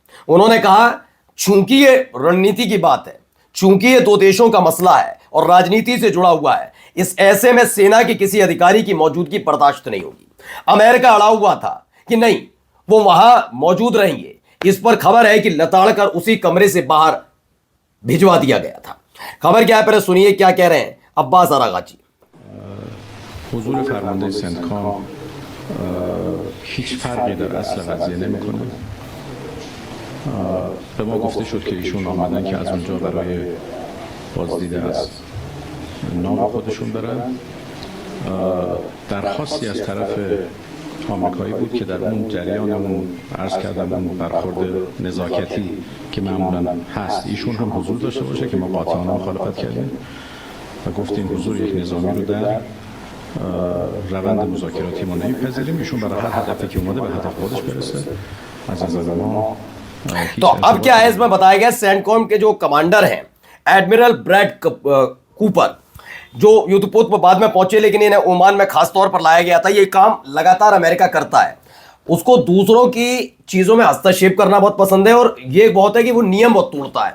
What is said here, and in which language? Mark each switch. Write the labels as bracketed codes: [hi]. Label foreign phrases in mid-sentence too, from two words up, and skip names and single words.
[hi] उन्होंने कहा चूंकि ये रणनीति की बात है, चूंकि ये दो देशों का मसला है और राजनीति से जुड़ा हुआ है, इस ऐसे में सेना के किसी अधिकारी की मौजूदगी बर्दाश्त नहीं होगी। अमेरिका अड़ा हुआ था कि नहीं, वो वहां मौजूद रहेंगे। इस पर खबर है कि लताड़ कर उसी कमरे से बाहर भिजवा दिया गया था। खबर क्या है, पहले सुनिए क्या कह रहे हैं अब्बास अरागाची। [fa] حضور فرمانده سنتکام هیچ فرقی در اصل قضیه نمیکنه. به ما گفته شد که ایشون آمدن که از اونجا برای بازدید از نام خودشون برن. درخواستی از طرف آمریکایی بود که در اون جریان اون عرض کردم اون برخورد نزاکتی که معمولا هست ایشون هم حضور داشته باشه که ما قاطعانه مخالفت کردیم و گفتیم حضور یک نظامی رو در روند مذاکراتی ما نمیپذیریم. ایشون برای هر هدفی که اومده به هدف خودش برسه. از نظر ما [hi] तो अब क्या है, इसमें बताया गया सेंटकॉम के जो कमांडर हैं एडमिरल ब्रैड कूपर, जो युद्धपोत पर बाद में पहुंचे लेकिन इन्हें ओमान में खास तौर पर लाया गया था। ये काम लगातार अमेरिका करता है, उसको दूसरों की चीजों में हस्तक्षेप करना बहुत पसंद है, और ये बहुत है कि वो नियम बहुत तोड़ता है।